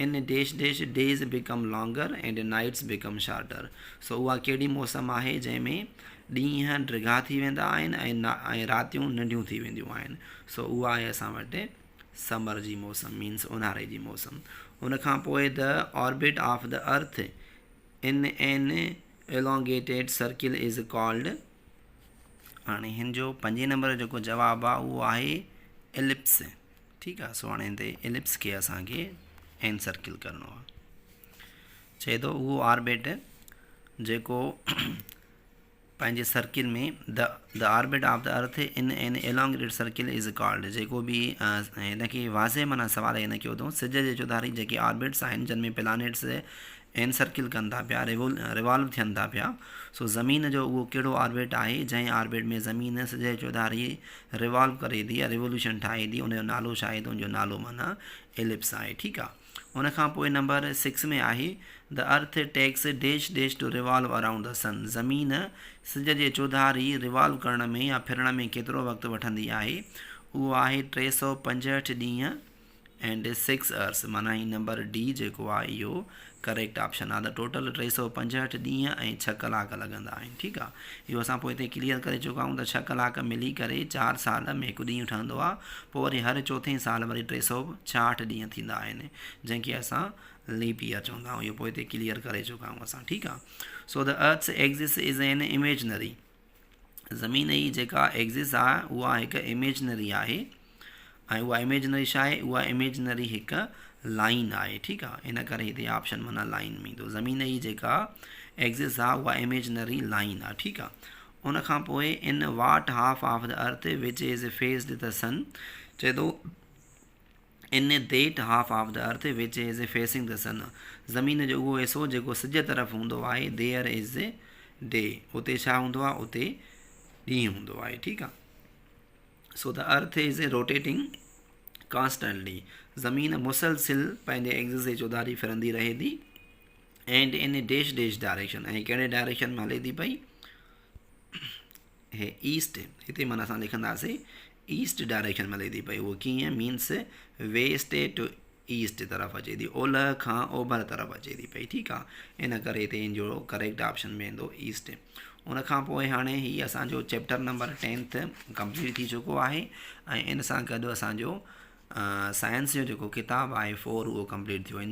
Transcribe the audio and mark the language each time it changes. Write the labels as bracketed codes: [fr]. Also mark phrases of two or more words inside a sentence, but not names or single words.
[en] in dash dash days become longer and nights become shorter. [sd] सो उहा कहिड़ी मौसम आहे जंहिंमें ॾींहं डिघा थी वेंदा आहिनि ऐं रातियूं नंढियूं थी वेंदियूं आहिनि। सो उहा आहे असां वटि समर जी मौसम, मीन्स ऊन्हारे जी मौसम। उन खां पोइ [en] the orbit of the earth in an elongated circle is called. [sd] हाणे हिन जो 5 नंबर जो जेको जवाबु आहे उहो आहे एलिप्स, ठीकु आहे। सो हाणे हिते एलिप्स खे असांखे [en] an circle [sd] करिणो आहे। चए थो उहो ऑर्बिट जेको पंहिंजे सर्किल में [en] the orbit of the earth in an elongated circle is called. [sd] जेको बि हिनखे वाज़े माना सवाल हिन कयो अथऊं, सिज जे चौधारी जेके ऑर्बिट्स आहिनि जिन में [en] planets an circle [sd] कनि था पिया, रिवॉल्व थियनि था पिया। सो ज़मीन जो उहो कहिड़ो ऑर्बिट आहे जंहिं ऑर्बिट में ज़मीन सिज जे चौधारी रिवॉल्व करे थी या रिवोल्यूशन ठाहे थी, उनजो नालो छा आहे, त उनजो नालो माना एलिप्स आहे, ठीकु आहे। उन खां पोइ नंबर 6 में आहे, [en] the earth takes dash dash to revolve around the sun. [sd] ज़मीन सिज जे चौधारी रिवॉल्व करण में या फिरण में केतिरो वक़्तु वठंदी आहे, उहो आहे 365 ॾींहं [en] and 6 hours, [sd] माना ही नंबर डी जेको आहे इहो [en] correct option [sd] आहे। त टोटल 365 ॾींहं ऐं 6 कलाक लॻंदा आहिनि, ठीकु आहे। इहो असां पोइ हिते क्लियर करे चुका आहियूं त 6 कलाक मिली करे 4 साल में हिकु ॾींहुं ठहंदो आहे। पोइ वरी हर चौथे साल वरी 366 ॾींहं थींदा आहिनि, जंहिंखे असां [en] leap year [sd] चवंदा आहियूं। इहो पोइ हिते क्लियर करे चुका आहियूं असां, ठीकु आहे। [en] so the earth's axis is an imaginary. [sd] ज़मीन जी जेका एक्सिस आहे उहा हिकु इमेजनरी आहे, ऐं उहा इमेजनरी छा आहे, उहा इमेजनरी हिकु लाइन आहे, ठीकु आहे। इन करे हिते ऑप्शन माना लाइन में ईंदो। ज़मीन जी जेका एक्सिस आहे उहा [en] imaginary line [sd] आहे, ठीकु आहे। उन खां पोइ [en] in what half of the earth which is faced the sun. [sd] चए थो [en] in that half of the earth which is facing the sun. [sd] ज़मीन जो उहो हिसो जेको सिज तरफ़ हूंदो आहे, [en] there is day, [sd] उते छा हूंदो आहे, उते ॾींहुं हूंदो आहे, ठीकु आहे। [en] so the earth is rotating constantly. [sd] ज़मीन मुसलसिल पंहिंजे एक्सिस जे चौधारी फिरंदी रहे थी, [en] and in dash dash direction, [sd] ऐं कहिड़े डायरेक्शन में हले थी पई, हे ईस्ट, हिते माना असां लिखंदासीं [en] east direction [sd] में हले थी पई। उहो कीअं, [en] means west to east [sd] तरफ़ अचे थी, ओलह खां ओभर तरफ़ अचे थी पई, ठीकु आहे। इन करे हिते इन जो [en] correct option [sd] में ईंदो ईस्ट। उन खां पोइ हाणे हीअ असांजो [en] chapter number [sd] 10 कंप्लीट थी चुको आहे, ऐं इन सां गॾु असांजो साइंस जो जेको किताबु आहे 4 उहो कंप्लीट थियो।